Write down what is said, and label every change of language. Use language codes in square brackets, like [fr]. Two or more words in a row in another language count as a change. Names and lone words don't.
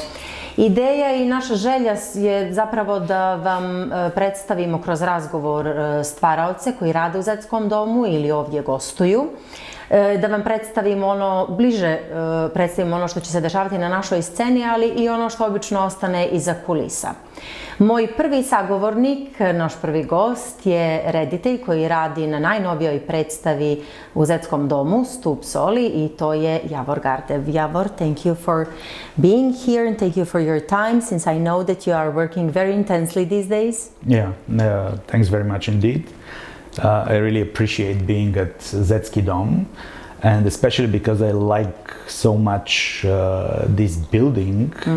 [sr] Ideja i naša želja je zapravo da vam predstavimo kroz razgovor stvaraoce koji rade u Zetskom domu ili ovdje gostuju, da vam predstavimo ono, bliže predstavimo ono što će se dešavati na našoj sceni, ali i ono što obično ostane iza kulisa. Moj prvi sagovornik, naš prvi gost je reditelj koji radi na najnovijoj predstavi u Zetskom domu, Stub, soli, i to je Javor Gardev. Javor, [en] thank you for being here and thank you for your time, since I know that you are working very intensely these days. Yeah, thanks very much indeed. I really appreciate being at Zetski Dom, and especially because I like so much this building.